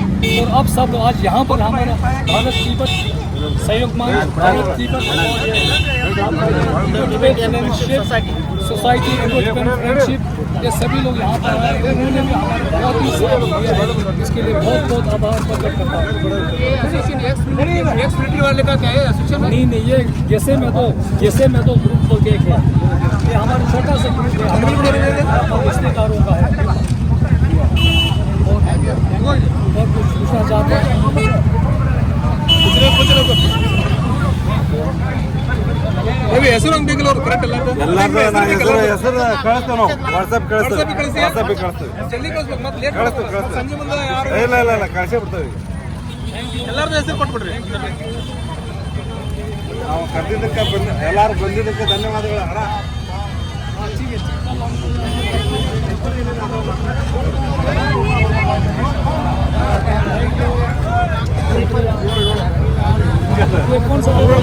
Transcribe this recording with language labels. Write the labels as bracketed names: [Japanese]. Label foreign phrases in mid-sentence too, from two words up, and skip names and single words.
[Hindi] और अब सब आज यहाँ पर हमारा भारत तिब्बत सहयोग मंच, भारत तिब्बत सोसाइटी फ्रेंडशिप, ये सभी लोग यहाँ पर आए, उन्होंने भी हमारे बहुत ही सहयोग किया है, इसके लिए बहुत बहुत आभार प्रकट करता हूँ। नहीं ये जैसे मैं तो ग्रुप को देख है, ये हमारा छोटा सा ग्रुप है, हमारे रिश्तेदारों का है। और कुछ पूछना चाहते हैं? [Kannada] ಹೆಸರು ಬೇಕಲ್ಲ ಕರೆಕ್ಟ್ ಎಲ್ಲ ಹೆಸರು ಕಳಿಸ್ತೇವೆ ನಾವು, ವಾಟ್ಸಪ್ ಕಳಿಸ್ತೇವೆ, ಜಲ್ದಿ ಕಳಿಸ್ಬೇಕು, ಮತ್ತೆ ಲೇಟ್ ಕಳಿಸ್ತೇವೆ ಸಂಜೆ ಮುಂದೆ ಯಾರು ಇಲ್ಲ ಕಳಿಸೇ ಬಿಡ್ತೇವೆ. ಎಲ್ಲಾರ್ದು ಹೆಸರು ಕೊಟ್ಬಿಡ್ರಿ. ನಾವು ಕರೆದಿದ್ದಕ್ಕೆ ಎಲ್ಲರೂ ಬಂದಿದ್ದಕ್ಕೆ ಧನ್ಯವಾದಗಳು ಅಣ್ಣ. [Hindi] कौन सा